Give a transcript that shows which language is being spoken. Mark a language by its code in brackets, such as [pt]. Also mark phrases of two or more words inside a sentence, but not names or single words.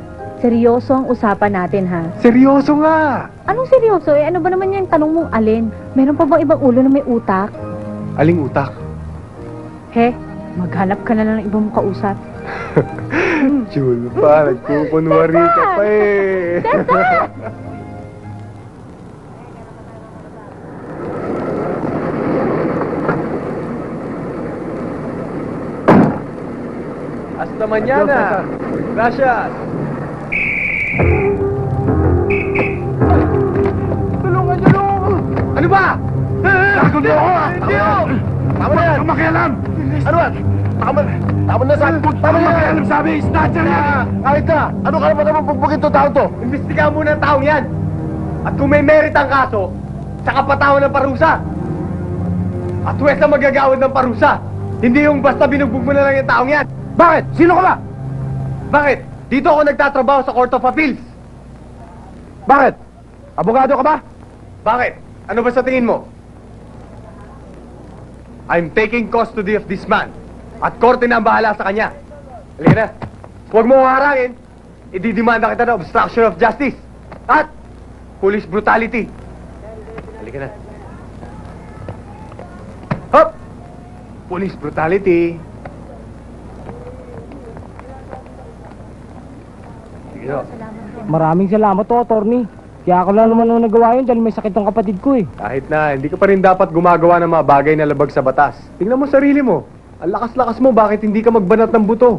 [tl] Seryoso ang usapan natin, ha? Seryoso nga! Anong seryoso? Eh, ano ba naman yung tanong mong alin? Meron pa bang ibang ulo na may utak? Aling utak? He, maghanap ka na lang ng ibang kausap. Jul pa, nagkukunwari ka pa eh. Cesar! [es] Hasta mañana. Gracias. [tl] Tulungan! Ano ba? Takot mo ako! Hindi oh! Tama na yan! Makialam! Ano ba? Tama na sa... Tama na yan! Sabi, snatcher yan! Kahit na! Ano ka naman naman pagpugin to tao to? Imbestigahan muna ang taong yan! At kung may merit ang kaso, saka patawan ng parusa! At huwes ang magagawad ng parusa! Hindi yung basta binugbog mo na lang yung taong yan! Bakit? Sino ka ba? Bakit? Dito ako nagtatrabaho sa Court of Appeals! Bakit? Abogado ka ba? Bakit? Ano ba sa tingin mo? [en] I'm taking custody of this man. [tl] At korte na ang bahala sa kanya. Halika na. Huwag mo harangin. Ididimanda kita ng [en] obstruction of justice. [tl] At [en] police brutality. [tl] Halika na. [en] Hop! Police brutality. [tl] Sige ho. Maraming salamat to, attorney. Kaya ako lang naman ang nagawa yun dahil may sakit ng kapatid ko eh. Kahit na, hindi ka pa rin dapat gumagawa ng mga bagay na labag sa batas. Tingnan mo sarili mo. Ang lakas-lakas mo, bakit hindi ka magbanat ng buto?